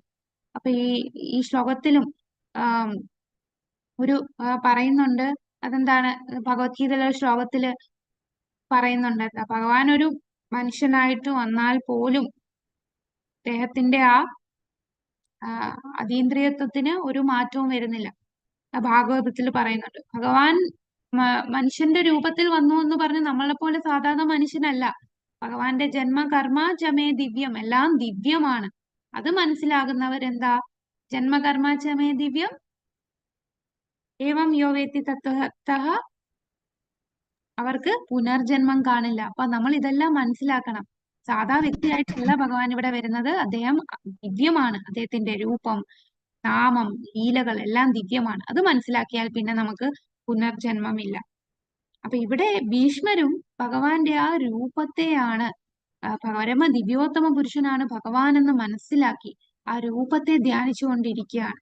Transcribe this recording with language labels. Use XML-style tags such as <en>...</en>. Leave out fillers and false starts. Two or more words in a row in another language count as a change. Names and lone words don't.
<ml>അപ്പൊ ഈ ശ്ലോകത്തിലും ഒരു പറയുന്നുണ്ട്, അതെന്താണ്, ഭഗവത്ഗീതയിലെ ശ്ലോകത്തില് പറയുന്നുണ്ട്, ഭഗവാൻ ഒരു മനുഷ്യനായിട്ട് വന്നാൽ പോലും അദ്ദേഹത്തിന്റെ അതീന്ദ്രിയത്വത്തിന് ഒരു മാറ്റവും വരുന്നില്ല. ഭാഗവതത്തിൽ പറയുന്നുണ്ട്, ഭഗവാൻ മനുഷ്യന്റെ രൂപത്തിൽ വന്നു എന്ന് പറഞ്ഞ് നമ്മളെ പോലെ സാധാരണ മനുഷ്യനല്ല. ഭഗവാന്റെ</ml> <sa>ജന്മ കർമ്മ ചമേ ദിവ്യം,</sa> <ml>എല്ലാം ദിവ്യമാണ്. അത് മനസ്സിലാകുന്നവരെന്താ,</ml> <sa>ജന്മകർമ്മ ചമേ ദിവ്യം ഏവം യോ വേത്തി തത്വതഃ</sa> <ml>അവർക്ക് പുനർജന്മം കാണില്ല. അപ്പൊ നമ്മൾ ഇതെല്ലാം മനസ്സിലാക്കണം. സാധാ വ്യക്തിയായിട്ടല്ല ഭഗവാൻ ഇവിടെ വരുന്നത്, അദ്ദേഹം ദിവ്യമാണ്. അദ്ദേഹത്തിന്റെ രൂപം, നാമം, ലീലകൾ എല്ലാം ദിവ്യമാണ്. അത് മനസ്സിലാക്കിയാൽ പിന്നെ നമുക്ക് പുനർജന്മമില്ല. അപ്പൊ ഇവിടെ ഭീഷ്മരും ഭഗവാന്റെ ആ രൂപത്തെയാണ്, പരമ ദിവ്യോത്തമ പുരുഷനാണ് ഭഗവാൻ എന്ന് മനസ്സിലാക്കി ആ രൂപത്തെ ധ്യാനിച്ചുകൊണ്ടിരിക്കുകയാണ്.</ml>